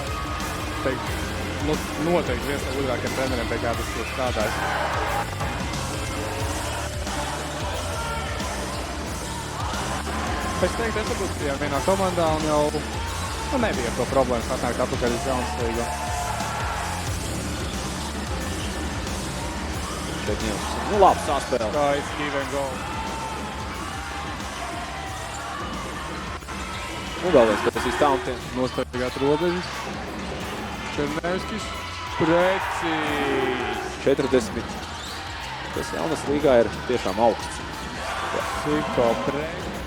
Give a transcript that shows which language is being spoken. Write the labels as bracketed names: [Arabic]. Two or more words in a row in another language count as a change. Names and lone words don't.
[Latvian] Noteikti viens no gudrākiem treneriem, pie kā tas ir strādājis. Es teiktu, es varbūt bijām vienā komandā un jau nebija ar to problēmas atnākt atpakaļ uz jaunas līgu. Nu, labi, saspēle. Skaists, [English] give and go. [Latvian] Nu, vēlreiz, bet tas ir tauntiens. Nostaigāt robežas. Černevskis. Precīzi. 40. Tas jaunas līgā ir tiešām augsts. Siko precīzi.